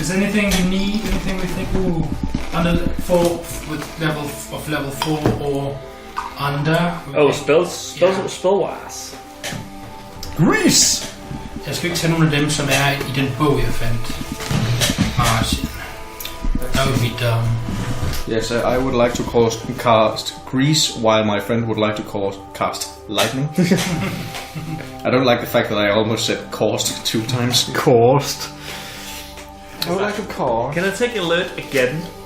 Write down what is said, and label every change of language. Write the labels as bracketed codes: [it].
[en] Is there anything you need? Anything we think? Ooh, under 4 with level 4 or under? Oh, spell-wise. Grease! [da] Jeg skal ikke tage nogle af dem, som er i den bog, jeg fandt. [en] Margin. That would be dumb. Yes, I would like to cast Grease, while my friend would like to cast Lightning. I don't like the fact that I almost said caused 2 times. Caused. I would like to cast. Can I take alert again?